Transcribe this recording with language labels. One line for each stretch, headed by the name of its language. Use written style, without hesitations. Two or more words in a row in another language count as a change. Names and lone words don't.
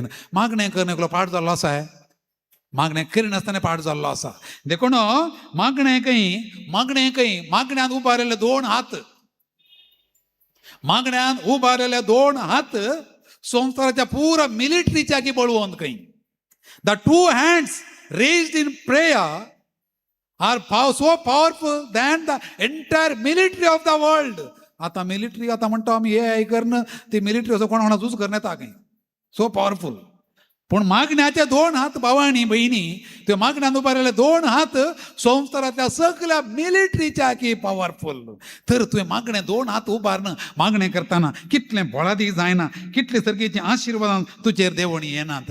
Konkani: मागणें करन एकलो पाड जाल्लो आसा? मागणें करिनासतना पाड जाल्लो आसा. देखून मागण्यांत उबारिल्ले 2 हात, मागण्यांत उबारिल्ले 2 हात संवसाराच्या पुरा मिलिटरीच्या की बळवंत खंय.
English: द 2 hands raised in prayer are so powerful than the entire military of the world.
Marathi: आता मिलिटरी आता म्हणतो आम्ही हे करणं,
Konkani: ते मिलिटरी असं कोणा झूज करून येता खंय,
English: so powerful.
Konkani: पूण मागण्याचे 2 हात भावानी बहिणी, ते मागण्यान उबारिल्ले 2 हात संवसारातल्या सगळ्या मिलिटरीच्या की पॉवरफुल. तर तुवें मागणें 2 हात उबारणं मागणें करतना कितलें बोळादी जायना, कितले सर्गेची आशिर्वादां तुजेर देवणी येनात.